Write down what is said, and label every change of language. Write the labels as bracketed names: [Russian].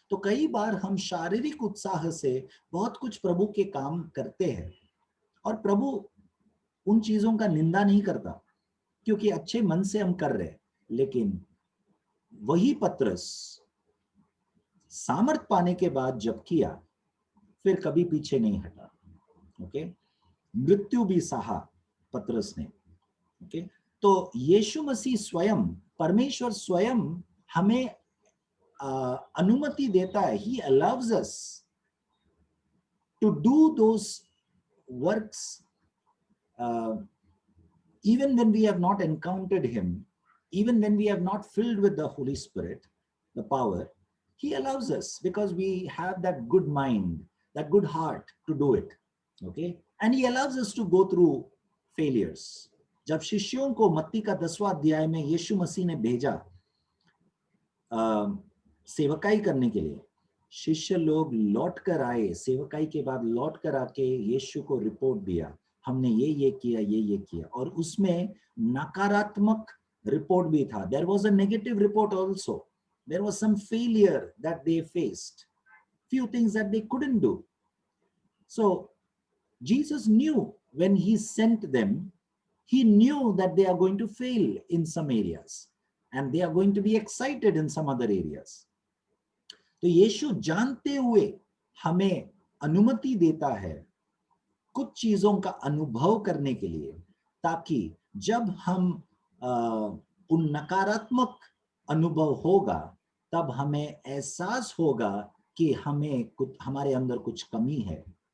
[Hindi] तो कई बार हम शारीरिक उत्साह से बहुत कुछ प्रभु के काम करते हैं और प्रभु उन चीजों का निंदा नहीं करता क्योंकि अच्छे मन से हम कर रहे हैं। लेकिन वही पतरस सामर्थ पाने के बाद जब किया फिर कभी पीछे नहीं हटा, ओके। मृत्यु भी सहा पतरस ने, ओके। तो यीशु मसीह स्वयं, परमेश्वर स्वयं हमें अनुमति देता है, [English] he allows us to do those works even when we have not encountered him, even when we have not filled with the Holy Spirit, the power. He allows us because we have that good mind, that good heart to do it, okay. And he allows us to go through failures. [Hindi] जब शिष्यों को मत्ती का 10वां अध्याय में यीशु मसीह ने भेजा सेवकाई करने के लिए, शिष्य लोग लौट कर आए, सेवकाई के बाद लौट कर आके यीशु को रिपोर्ट दिया, हमने ये किया, ये किया, और उसमें नकारात्मक रिपोर्ट भी था. [English] There was a negative report also. There was some failure that they faced, few things that they couldn't do. So Jesus knew when he sent them, he knew that they are going to fail in some areas and they are going to be excited in some other areas. [Hindi] तो यीशु जानते हुए हमें अनुमति देता है कुछ चीजों का अनुभव करने के लिए, ताकि जब हम उन नकारात्मक अनुभव होगा तब हमें एहसास होगा कि हमें कुछ, हमारे अंदर कुछ कमी है.